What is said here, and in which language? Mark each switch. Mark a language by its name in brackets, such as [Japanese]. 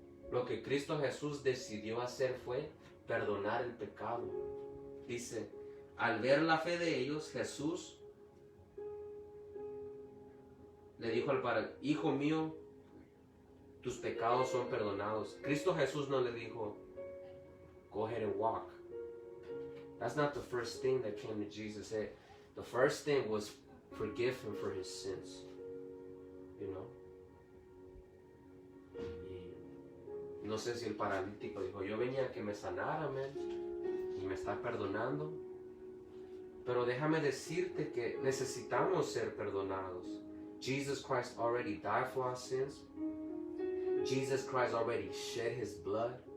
[Spanish] Lo que Cristo Jesús decidió hacer fue perdonar el pecado. Dice, al ver la fe de ellos, Jesús le dijo al padre, hijo mío, tus pecados son perdonados. Cristo Jesús no le dijo, [English] go ahead and walk. That's not the first thing that came to Jesus. The first thing was forgive him for his sins. [Spanish] Y no sé si el paralítico dijo, yo venía a que me sanara, man, y me está perdonando. Pero déjame decirte que necesitamos ser perdonados. [English] Jesus Christ already died for our sins. Jesus Christ already shed his blood.